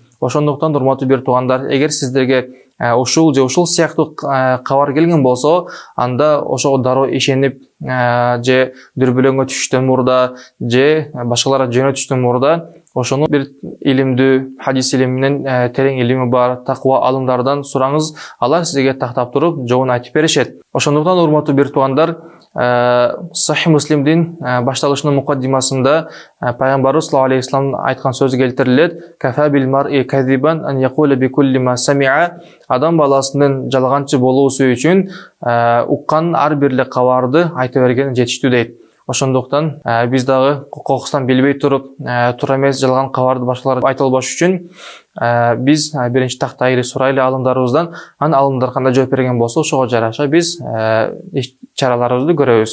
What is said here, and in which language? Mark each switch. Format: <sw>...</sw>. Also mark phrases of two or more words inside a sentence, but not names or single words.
<ky>Ошондуктан урматтуу бир туугандар, эгер сиздерге ушул же ушул сыяктуу кабар келген болсо, анда ошого дароо ишенип же дүрбөлөңгө түшүштөн мурда же башкаларга жөнөтүштөн мурда ошону бир илимдүү хадис илиминен терең илими бар таква алымдардан сураңыз, алар сизге тактап туруп жообун айтып беришет. Ошондуктан урматтуу бир туугандар, Сахih Муслимдин башталышынын мукаддимасында пайгамбарыбыз</ky> <ar>صلى الله عليه وسلم</ar> <ky>айткан сөз келтирилет:</ky> <ar>"كفى بالمرء كذبا أن يقول بكل ما سمع".</ar> <ky>Адам баласынын жалганчы болуусу үчүн уккан ар бир эле кабарды айта берген жетиштүү дейт. Ошондуктан биз дагы кокустан билбей туруп, туура эмес жалган кабарды башкаларга айта албаш үчүн биз биринчи тактайлы сурайлы алымдарыбыздан, анан алымдар кандай жооп берген болсо ошого жараша биз чараларыбызды көрөбүз.</ky>